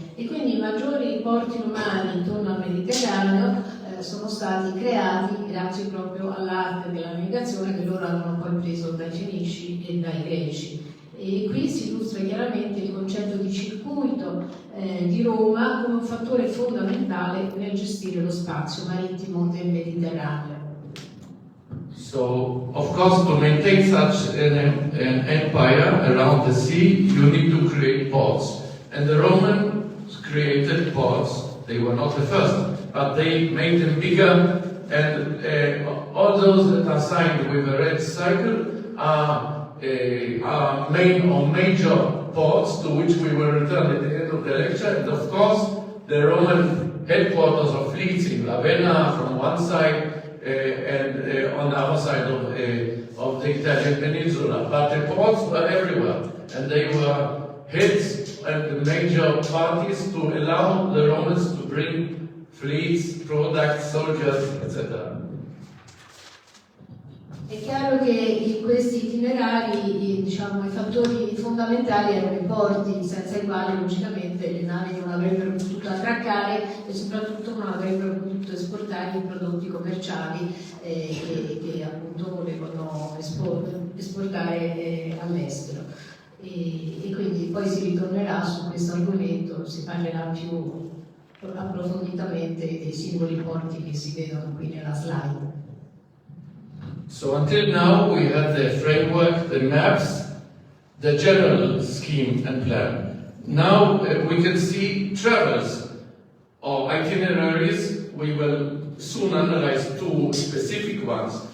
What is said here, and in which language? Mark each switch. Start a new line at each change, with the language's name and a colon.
Italian: E quindi i maggiori porti romani intorno al Mediterraneo sono stati creati grazie proprio all'arte della navigazione che loro avevano poi preso dai Fenici e dai Greci. E qui si illustra chiaramente il concetto di circuito di Roma come un fattore fondamentale nel gestire lo spazio marittimo del Mediterraneo.
English: So, of course, to maintain such an empire around the sea, you need to create ports. And the Romans created ports. They were not the first, but they made them bigger. And all those that are signed with a red circle are major ports to which we will return at the end of the lecture. And of course, the Roman headquarters of fleets in Ravenna from one side and on the other side of the Italian peninsula. But the ports were everywhere, and they were heads and the major parties to allow the Romans to bring fleets, products, soldiers, etc.
Italian: È chiaro che in questi itinerari, diciamo, i fattori fondamentali erano i porti, senza i quali logicamente le navi non avrebbero potuto attraccare e soprattutto non avrebbero potuto esportare i prodotti commerciali che appunto volevano esportare all'estero. E quindi poi si ritornerà su questo argomento, si parlerà più approfonditamente dei singoli porti che si vedono qui nella slide.
English: So until now we had the framework, the maps, the general scheme and plan. Now we can see travels or itineraries. We will soon analyze two specific ones.